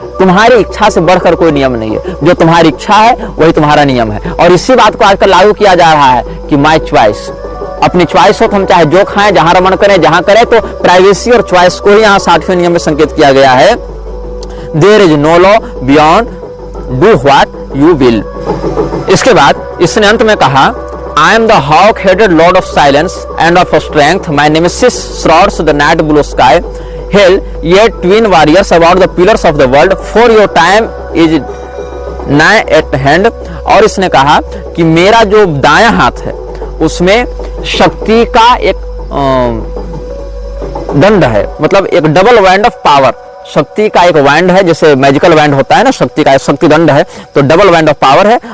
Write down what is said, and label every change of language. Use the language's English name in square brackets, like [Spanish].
[Hindi] तुम्हारी इच्छा से बढ़कर कोई नियम नहीं है, जो तुम्हारी इच्छा है वही तुम्हारा नियम है। और इसी बात को आजकल लागू किया जा रहा है कि माई चॉइस, अपनी चॉइस हो तो हम चाहे जो खाएं, जहां रमण करें, जहां करें। तो प्राइवेसी और चॉइस को ही यहाँ 60वें नियम में संकेत किया गया है। [English] There is no law beyond, do what you will. [Hindi] इसके बाद इसने अंत में कहा, [English] I am the hawk-headed lord of silence and of strength. My nemesis shrouds the night blue sky. Hail ye twin warriors about the pillars of the world for your time is nigh at hand. [Hindi] और इसने कहा कि मेरा जो दायां हाथ है उसमें शक्ति का एक दंड है, मतलब एक [English] double wand of power, [Hindi] शक्ति का एक वैंड है, जैसे मैजिकल वैंड होता है ना, शक्ति का एक शक्ति दंड है, तो डबल वैंड ऑफ पावर है।